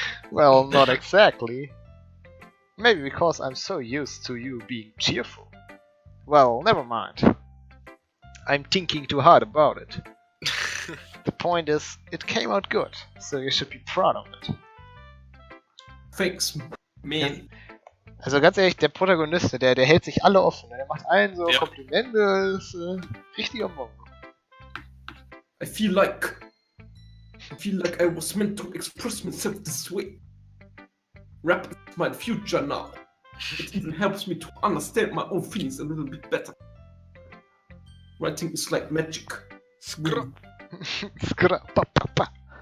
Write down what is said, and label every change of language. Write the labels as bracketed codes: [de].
[en] Well, not exactly. Maybe because I'm so used to you being cheerful. Well, never mind. I'm thinking too hard about it. The point is, it came out good, so you should be proud of it. Thanks, man. [de] Also ganz ehrlich, der Protagonist, der hält sich alle offen. Der macht allen so Komplimente, ist richtiger Monk. [en] I feel like I was meant to express myself this way. Rap is my future now. It even helps me to understand my own feelings a little bit better. Writing is like magic. Skra. Skra. Pa, pa, pa.